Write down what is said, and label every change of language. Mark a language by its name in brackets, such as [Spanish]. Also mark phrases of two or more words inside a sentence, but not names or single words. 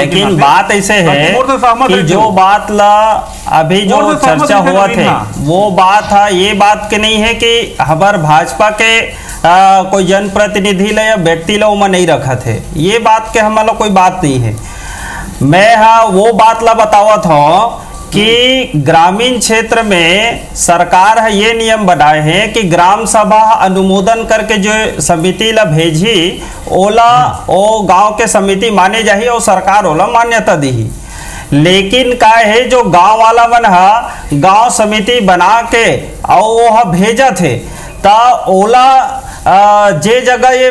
[Chhattisgarhi] लेकिन बात ऐसे है कि जो बात ला अभी जो चर्चा हुआ थे वो बात था, ये बात के नहीं है कि हमार भाजपा के कोई जनप्रतिनिधि ला या व्यक्ति ला उमा नहीं रखा थे, ये बात के हमारा कोई बात नहीं है। मैं हाँ वो बात ला बतावत हूँ कि ग्रामीण क्षेत्र में सरकार है ये नियम बनाए हैं कि ग्राम सभा अनुमोदन करके जो समिति ला भेजी ओला ओ गांव के समिति माने जाही और सरकार ओला मान्यता दी। लेकिन का है जो गांव वाला मन हा गांव समिति बना के और वो भेजा थे ता ओला जे जगह ये